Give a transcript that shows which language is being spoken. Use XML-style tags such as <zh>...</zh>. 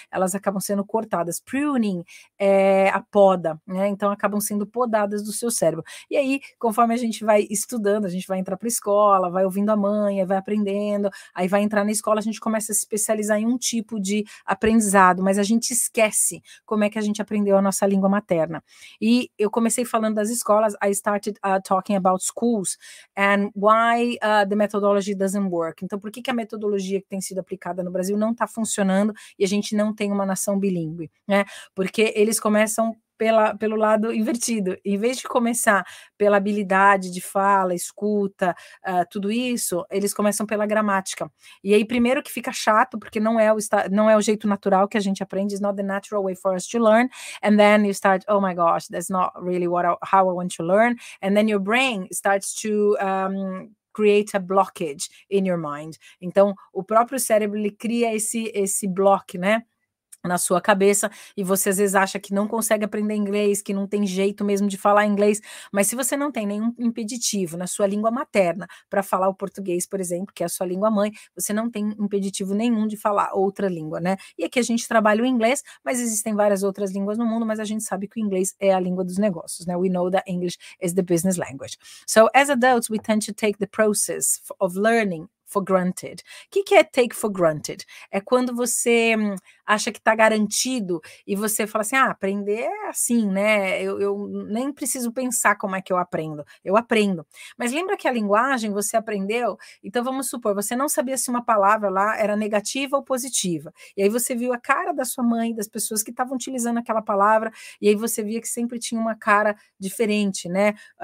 <pt>Elas acabam sendo cortadas. Pruning é a poda, né? Então acabam sendo podadas do seu cérebro. E aí, conforme a gente vai estudando, a gente vai entrar para a escola, vai ouvindo a mãe, vai aprendendo, aí vai entrar na escola, a gente começa a se especializar em um tipo de aprendizado, mas a gente esquece como é que a gente aprendeu a nossa língua materna. E eu comecei falando das escolas,</pt> <en>I started talking about schools, and why the methodology doesn't work.</en> <pt>Então, por que a metodologia que tem sido aplicada no Brasil não está funcionando e a gente não tem uma nação bilíngue, né? Porque eles começam pelo lado invertido. Em vez de começar pela habilidade de fala, escuta, tudo isso, eles começam pela gramática. E aí, primeiro que fica chato, porque não é o jeito natural que a gente aprende,</pt> <en>it's not the natural way for us to learn, and then you start, oh my gosh, that's not really how I want to learn, and then your brain starts to create a blockage in your mind.</en> <pt>Então, o próprio cérebro, ele cria esse bloco, né, na sua cabeça, e você às vezes acha que não consegue aprender inglês, que não tem jeito mesmo de falar inglês, mas se você não tem nenhum impeditivo na sua língua materna para falar o português, por exemplo, que é a sua língua mãe, você não tem impeditivo nenhum de falar outra língua, né? E aqui a gente trabalha o inglês, mas existem várias outras línguas no mundo, mas a gente sabe que o inglês é a língua dos negócios, né?</pt> <en>We know that English is the business language. So as adults, we tend to take the process of learning for granted.</en> <pt>O que é take for granted? É quando você acha que está garantido e você fala assim, aprender é assim, né? Eu nem preciso pensar como é que eu aprendo aprendo. Mas lembra que a linguagem você aprendeu? Então vamos supor, você não sabia se uma palavra lá era negativa ou positiva, e aí você viu a cara da sua mãe, das pessoas que estavam utilizando aquela palavra, e aí você via que sempre tinha uma cara diferente, né?</pt>